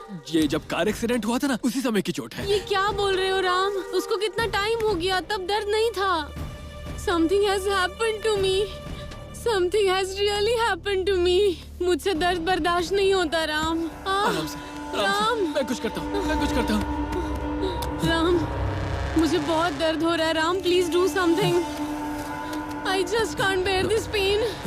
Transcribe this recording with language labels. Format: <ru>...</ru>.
<hi>ये जब car accident हुआ था ना, उसी समय की चोट है। ये क्या बोल रहे हो राम? उसको कितना टाइम हो गया, तब दर्द नहीं था।</hi> <en>Something has happened to me. Something has really happened to me.</en> <hi>मुझसे दर्द बर्दाश्त नहीं होता राम। आराम से, राम, मैं कुछ करता हूँ। राम, मुझे बहुत दर्द हो रहा है Ram.</hi> <en>Please do something. I just can't bear this pain.</en>